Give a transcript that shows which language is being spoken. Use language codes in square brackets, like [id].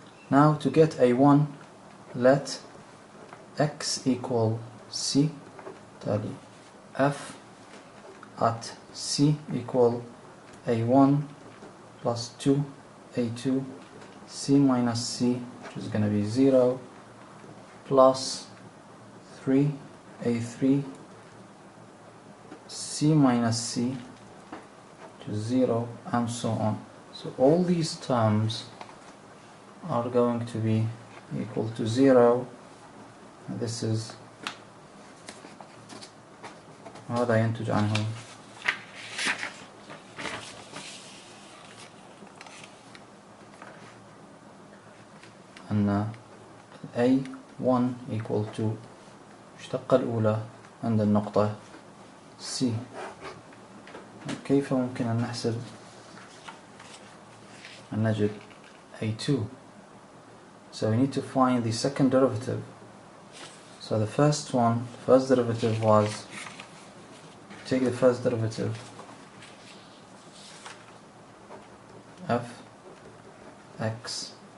[en] Now to get a1, let x equal c، بالتالي f at c equal a1 plus 2 a2 c minus c, which is going to be 0, plus 3 a3 c minus c, which is 0, and so on. So all these terms are going to be equal to 0. This is [ar] هذا ينتج عنه أن [en] a1 equal to [ar] مشتقة الأولى عند النقطة C. كيف ممكن أن نحسب أن نجد a2؟ [en] So we need to find the second derivative. So the first derivative was, take the first derivative, f x.